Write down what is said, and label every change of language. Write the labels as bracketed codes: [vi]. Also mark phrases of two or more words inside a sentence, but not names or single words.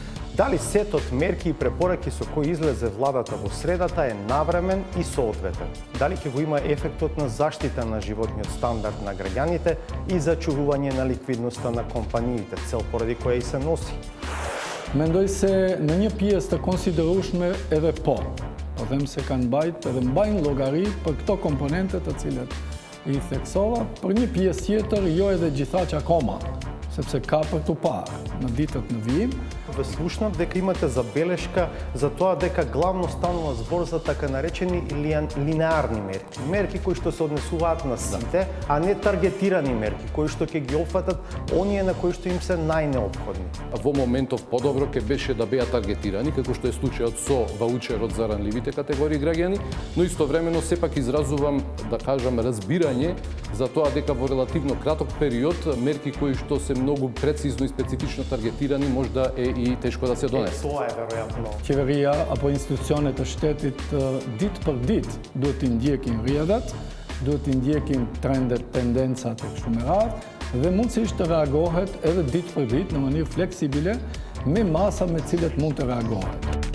[mk] Дали сетот мерки и препораки со кои излезе владата во средата е навремен и соодветен? Дали ќе го има ефектот на заштита на животниот стандард на граѓаните и зачувување на ликвидноста на компаниите, цел поради која и се носи? [sq] Mendoj se në një pjesë të konsiderueshme edhe po. Po them se edhe mbajnë llogari për këto komponente të cilat i theksova, për një pjesë tjetër jo edhe gjithaq akoma, sepse ka për tu parë në ditët në vijim. [mk] Ве слушнав дека имате забелешка за тоа дека главно станува збор за така наречени линеарни мерки. Мерки кои што се однесуваат на сите, а не таргетирани мерки, кои што ќе ги опфатат оние на кои што им се најнеопходни. Во моментов подобро ќе беше да беа таргетирани, како што е случајот со ваучерот за ранливите категории граѓани, но истовремено сепак изразувам, да кажам, разбирање за тоа дека во релативно краток период мерки кои што се многу прецизно и специфично таргетирани можда е и тешко да се донесе. Тоа е веројатно. [sq] Qeveria apo institucionet e shtetit ditë për ditë duhet të ndjekin rrjedhat, duhet të ndjekin trendet, tendencat e kështu me radhë dhe mundësisht të reagohet edhe ditë për ditë në mënyrë fleksibile me masa me cilët mund të reagohet.